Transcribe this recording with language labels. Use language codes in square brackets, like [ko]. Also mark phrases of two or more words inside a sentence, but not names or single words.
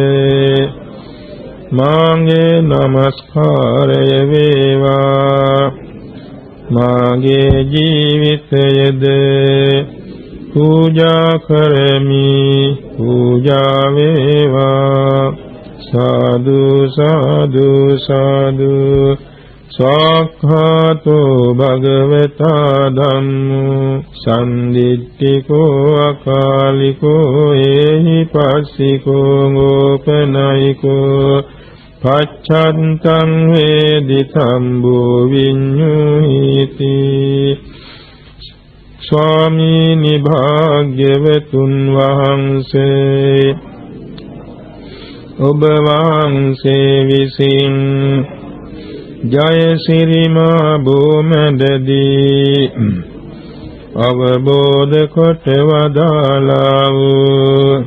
[si] මාගේ නමස්කාරය වේවා මාගේ ජීවිතයද පූජා කරමි පූජා වේවා සාදු සාදු සාදු [pi] සාක්ඛාතෝ භගවතා ධම්මෝ සම්දිට්ඨිකෝ අකාලිකෝ ඒහි පස්සිකෝ ගෝපනයිකෝ පච්ඡන්තං වේදිතං භෝ විඤ්ඤුහිති [si] ස්වාමීනි භාග්‍යවතුන් වහන්සේ ඔබ වහන්සේ විසින් ජයසිරිමා භූමදදී අවබෝධ කොට වදාළා වූ